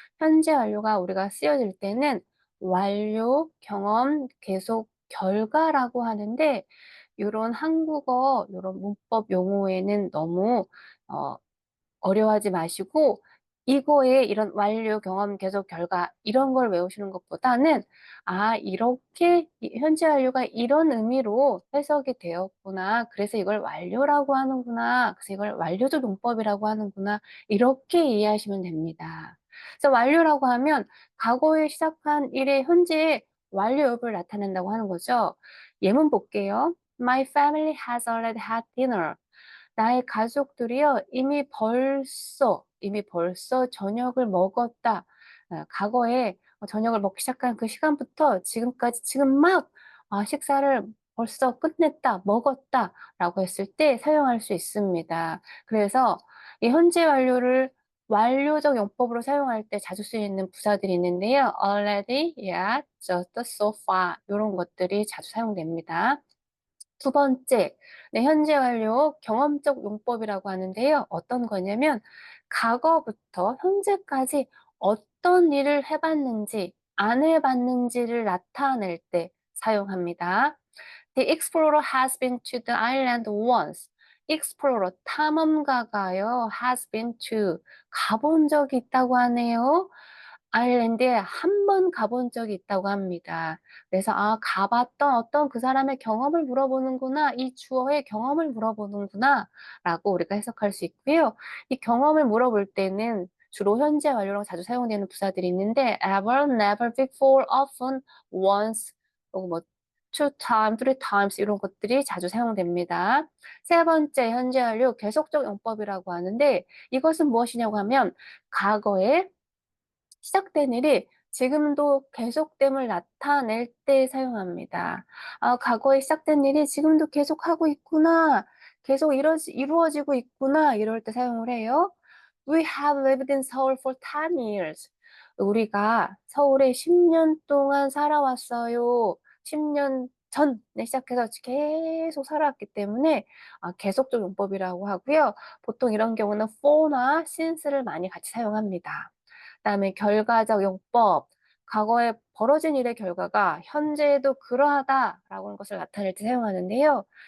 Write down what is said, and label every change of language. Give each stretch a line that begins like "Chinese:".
Korean: 현재 완료가 우리가 쓰여질 때는 완료, 경험, 계속, 결과라고 하는데 이런 한국어, 이런 문법 용어에는 너무 어, 어려워하지 마시고 이거에 이런 완료, 경험, 계속, 결과 이런 걸 외우시는 것보다는 이렇게 현재 완료가 이런 의미로 해석이 되었구나. 그래서 이걸 완료라고 하는구나. 그래서 이걸 완료적 용법이라고 하는구나. 이렇게 이해하시면 됩니다. 그래서 완료라고 하면 과거에 시작한 일의 현재의 완료 여부를 나타낸다고 하는 거죠. 예문 볼게요.
English: My family has already had dinner.
Korean: 나의 가족들이요, 이미 벌써 저녁을 먹었다. 과거에 저녁을 먹기 시작한 그 시간부터 지금까지 지금 막 식사를 벌써 끝냈다, 먹었다 라고 했을 때 사용할 수 있습니다. 그래서 이 현재 완료를 완료적 용법으로 사용할 때 자주 쓰이는 부사들이 있는데요. already, yet, just, so far 이런 것들이 자주 사용됩니다. 두 번째, 네, 현재 완료 경험적 용법이라고 하는데요. 어떤 거냐면 과거부터 현재까지 어떤 일을 해봤는지 안 해봤는지를 나타낼 때 사용합니다.
English: The explorer has been to the island once.
Korean: explorer 탐험가가요
English: has been to
Korean: 가본 적이 있다고 하네요. 아일랜드에 한 번 가본 적이 있다고 합니다. 그래서 가봤던 어떤 그 사람의 경험을 물어보는구나. 이 주어의 경험을 물어보는구나. 라고 우리가 해석할 수 있고요. 이 경험을 물어볼 때는 주로 현재 완료랑 자주 사용되는 부사들이 있는데 ever, never, before, often, once, 또뭐 two times, three times 이런 것들이 자주 사용됩니다. 세 번째 현재 완료 계속적 용법이라고 하는데 이것은 무엇이냐고 하면 과거에 시작된 일이 지금도 계속됨을 나타낼 때 사용합니다. 과거에 시작된 일이 지금도 계속하고 있구나. 계속 이루어지고 있구나. 이럴 때 사용을 해요.
English: We have lived in Seoul for 10 years.
Korean: 우리가 서울에 10년 동안 살아왔어요. 10년 전에 시작해서 계속 살아왔기 때문에 계속적 용법이라고 하고요. 보통 이런 경우는 for나 since를 많이 같이 사용합니다. 그다음에 결과적 용법, 과거에 벌어진 일의 결과가 현재에도 그러하다라고 하는 것을 나타낼 때 사용하는데요.